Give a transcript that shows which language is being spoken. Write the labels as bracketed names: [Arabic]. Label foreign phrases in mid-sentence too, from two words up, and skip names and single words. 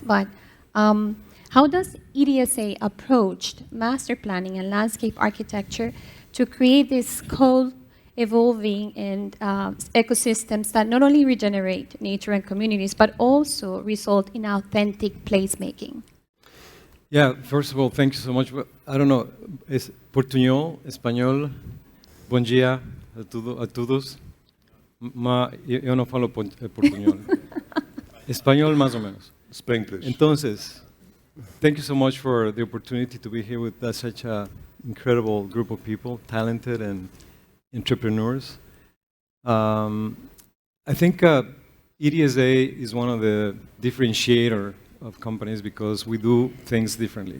[English] But how does EDSA approach master planning and landscape architecture to create this co-evolving and ecosystems that not only regenerate nature and communities, but also result in authentic placemaking? Yeah, first of all, thank you so much. I don't know, [Spanish] es portuñol, español, [Portuguese] bom dia a todos. [Spanish] Yo no falo portuñol. Español más o menos. Spanglish. Entonces, [English] thank you so much for the opportunity to be here with such an incredible group of people, talented and entrepreneurs. I think EDSA is one of the differentiator of companies, because we do things differently.